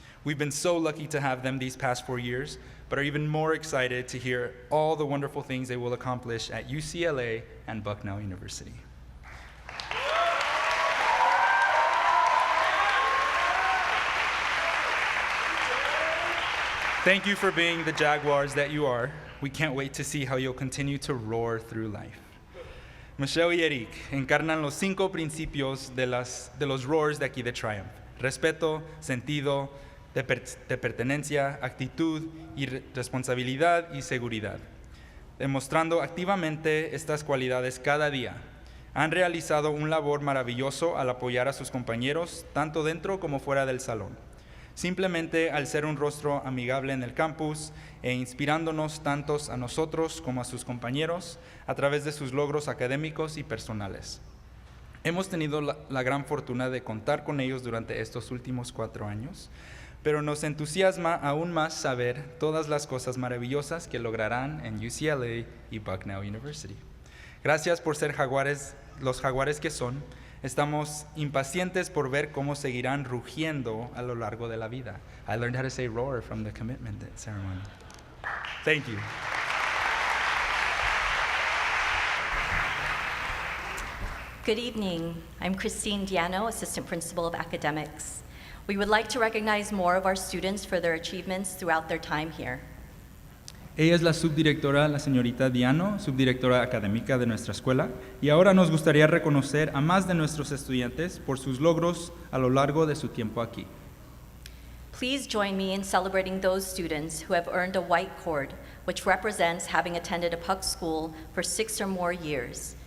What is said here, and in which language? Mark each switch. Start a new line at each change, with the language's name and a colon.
English: We've been so lucky to have them these past 4 years, but are even more excited to hear all the wonderful things they will accomplish at UCLA and Bucknell University. Thank you for being the Jaguars that you are. We can't wait to see how you'll continue to roar through life.
Spanish: Michelle y Eric encarnan los 5 principios de los roars de aquí de Triumph: respeto, sentido de pertenencia, actitud y responsabilidad y seguridad. Demostrando activamente estas cualidades cada día, han realizado un labor maravilloso al apoyar a sus compañeros, tanto dentro como fuera del salón. Simplemente al ser un rostro amigable en el campus e inspirándonos tantos a nosotros como a sus compañeros a través de sus logros académicos y personales. Hemos tenido la gran fortuna de contar con ellos durante estos últimos 4 años, pero nos entusiasma aún más saber todas las cosas maravillosas que lograrán en UCLA y Bucknell University. Gracias por ser los jaguares que son. Estamos impacientes por ver cómo seguirán rugiendo a lo largo de la vida.
English: I learned how to say roar from the commitment ceremony. Thank you. Good evening. I'm Christine Diano, Assistant Principal of Academics. We would like to recognize more of our students for their achievements throughout their time here.
Spanish: Ella es la subdirectora, la señorita Diano, subdirectora académica de nuestra escuela, y ahora nos gustaría reconocer a más de nuestros estudiantes por sus logros a lo largo de su tiempo aquí.
English: Please join me in celebrating those students who have earned a white cord, which represents having attended a PUC school for 6 or more years.